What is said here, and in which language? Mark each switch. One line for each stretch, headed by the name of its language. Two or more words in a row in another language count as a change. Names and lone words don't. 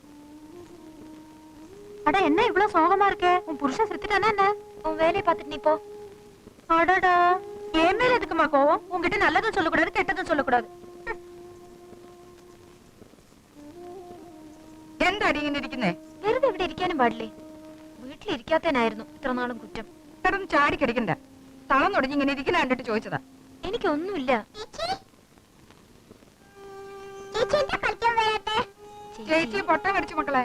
Tamil: அட என்ன இவ்வளவு சோகமா இருக்க? உன் புருஷன் செத்துட்டானா என்ன? உன் வேலையை பார்த்துட்டு நீ போ. அடடா, என் மேல எதுக்குமா கோவம்? உன்கிட்ட நல்லதும் சொல்லக்கூடாது கெட்டதும் சொல்லக்கூடாது.
Malayalam: എന്താടി ഇങ്ങനെ ഇരിക്കുന്നേ? വെറുതെ ഇവിടെ ഇരിക്കാനും പാടില്ലേ? വീട്ടിലിരിക്കാത്തനായിരുന്നു ഇത്ര നാളും കുറ്റം. കിടന്ന് ചാടി കിടക്കണ്ട. തളം തുടങ്ങി ഇങ്ങനെ ഇരിക്കുന്ന കണ്ടിട്ട് ചോദിച്ചതാ. എനിക്കൊന്നുമില്ല. ചേച്ചി പൊട്ട കടിച്ചു മക്കളെ.